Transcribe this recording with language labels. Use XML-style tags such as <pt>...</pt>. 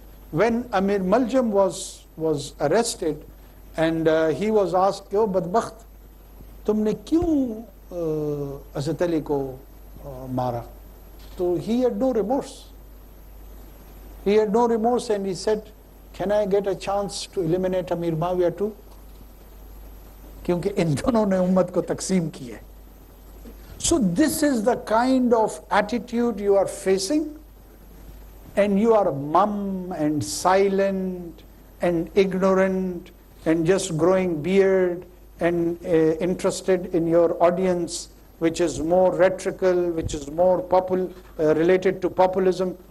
<en>When Amir Maljam was arrested and he was asked,</en> <ur>"Yo badbakht, tumne kyun Hazrat Ali ko mara?"</ur> <en>So he had no remorse. He had no remorse and he said, "Can I get a chance to eliminate Amir Muawiyah too?</en> <ur>क्योंकि इन दोनों ने उम्मत को तकसीम की है."</ur> <en>So this is the kind of attitude you are facing, and you are mum and silent and ignorant and just growing beard and interested in your audience, which is more rhetorical, which is more related to populism.</en>